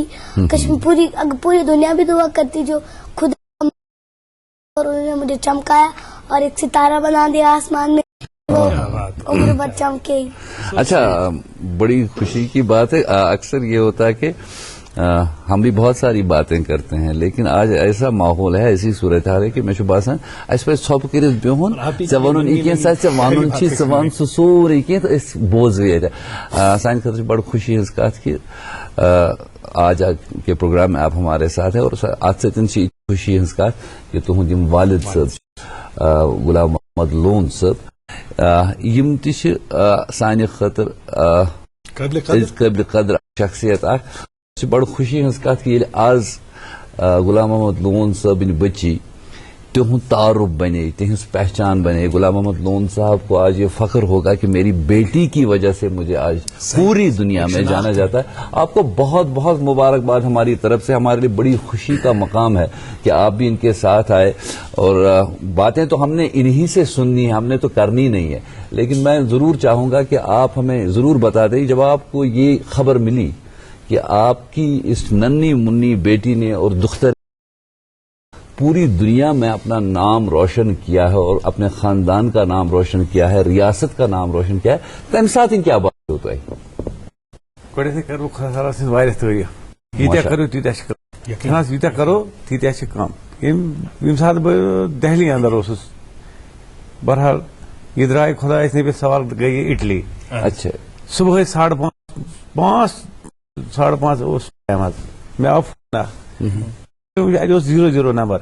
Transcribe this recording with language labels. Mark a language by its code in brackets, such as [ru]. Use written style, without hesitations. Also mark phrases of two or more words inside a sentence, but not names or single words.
[ur] کشمیر پوری دنیا بھی دعا کرتی جو خود, اور انہوں نے مجھے چمکایا اور ایک ستارہ بنا دیا آسمان میں, عمر بھر چمکے. اچھا, بڑی خوشی کی بات ہے. اکثر یہ ہوتا ہے کہ ہم بھی بہت ساری باتیں کرتے ہیں, لیکن آج ایسا ماحول ہے, ایسی صورتحال ہے کہ [ks] مے باسان اس پہ ژھۄپ کٔرِتھ بِہُن, ژےٚ وَنُن یہِ کینٛہہ ژےٚ وَنُن چھُے, ژٕ وَن سُہ سورُے کینٛہہ تہٕ أسۍ بوزو ییٚتہِ. سانہِ خٲطرٕ چھِ بڑٕ خوشی ہٕنٛز کتھ کہ [ur] آج کے پروگرام میں آپ ہمارے ساتھ ہیں, [ks] اور اتھ سۭتۍ چھِ خوشی ہٕنٛز کتھ کہ تُہُنٛد یِم والد صٲب غلام محمد لون صٲب, یم تہِ چھِ سانہِ خٲطرٕ قٲبلِ قدر شخصیت اکھ. بڑ خوشی ہز کت کہ آز غلام محمد لون صٲبٕنۍ بچی تہد تعارف بنے, تہذ پہچان بنے. [ur] غلام محمد لون صاحب کو آج یہ فخر ہوگا کہ میری بیٹی کی وجہ سے مجھے آج پوری دنیا میں جانا جاتا ہے. آپ کو بہت بہت مبارکباد ہماری طرف سے. ہمارے لیے بڑی خوشی کا مقام ہے کہ آپ بھی ان کے ساتھ آئے, اور باتیں تو ہم نے انہی سے سننی ہے, ہم نے تو کرنی نہیں ہے. لیکن میں ضرور چاہوں گا کہ آپ ہمیں ضرور بتا دیں جب آپ کو یہ خبر ملی کہ آپ کی اس ننھی منی بیٹی نے اور دختر پوری دنیا میں اپنا نام روشن کیا ہے, اور اپنے خاندان کا نام روشن کیا ہے, ریاست کا نام روشن کیا ہے, [ks] تمہ سات [ur] کیا بات ہوتا ہے؟ [ks] گۄڈنیٚتھٕے کرٕ بہٕ خۄدا صٲبس سٕنٛز واریاہ تعریٖف. ییٖتیاہ کٔرِو تیٖتیاہ چھِ کم, ییٖتیاہ کرو تیٖتیاہ چھِ کم. ییٚمہِ ساتہٕ بہٕ دہلی اندر اوسُس, بہرحال یہ درٛاے خۄدایس نبی سوال گٔے یہ اٹلی. اچھا, صبحٲے 5:30 اوس ٹایم حظ, مےٚ آو فون اکھ, اتہِ اوس 00 نمبر.